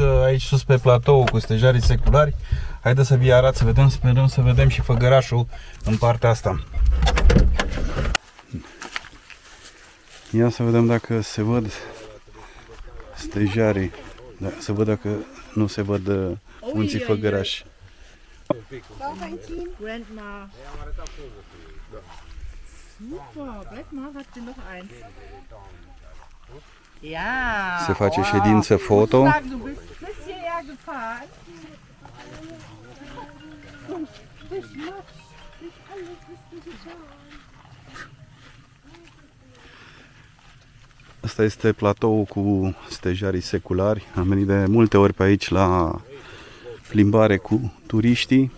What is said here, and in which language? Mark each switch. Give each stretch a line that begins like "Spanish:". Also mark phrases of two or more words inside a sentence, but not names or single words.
Romanian: aici sus pe platou cu stejarii seculari. Haideți să vi arăt, să vedem, sperăm să vedem și făgărașul în partea asta. Ia să vedem dacă se văd stejarii, să văd dacă nu se văd munții făgărași. Grandma.
German: Super, bleib mal, hat sie noch eins. Ja.
Romanian: Se face ședință foto.
German: Du bist bis hierher gefahren.
Romanian: Asta este platoul cu stejarii seculari. Am venit de multe ori pe aici la plimbare cu turiștii.